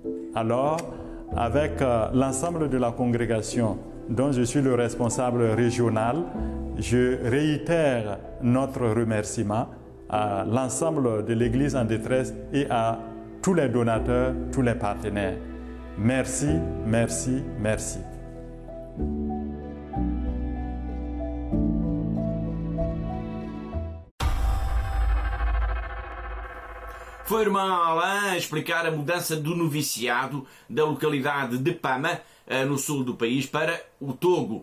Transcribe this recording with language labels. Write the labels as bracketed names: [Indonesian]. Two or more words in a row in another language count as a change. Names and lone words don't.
[French] Alors, avec l'ensemble de la congrégation dont je suis le responsable régional, je réitère notre remerciement à l'ensemble de l'Église en détresse et à tous les donateurs, tous les partenaires. Merci, merci, merci. [Portuguese] Foi o irmão Alain a explicar a mudança do noviciado da localidade de Pama, no sul do país, para o Togo.